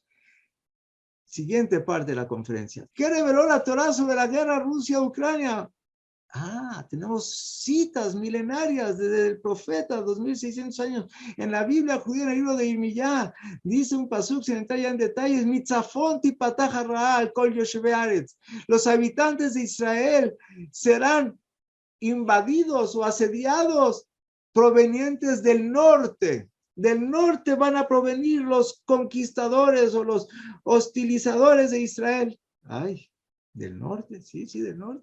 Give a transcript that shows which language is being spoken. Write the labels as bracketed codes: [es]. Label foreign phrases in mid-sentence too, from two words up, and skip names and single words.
[es] Siguiente parte de la conferencia. ¿Qué reveló la Torá sobre la guerra Rusia-Ucrania? Tenemos citas milenarias desde el profeta, 2600 años. En la Biblia judía, en el libro de Irmiyá, dice un pasuk, sin entrar ya en detalles, [he] מצפון תפתח הרעל כל יושבי הארץ. [es] Los habitantes de Israel serán invadidos o asediados provenientes del norte. Del norte van a provenir los conquistadores o los hostilizadores de Israel. Del norte, sí, del norte.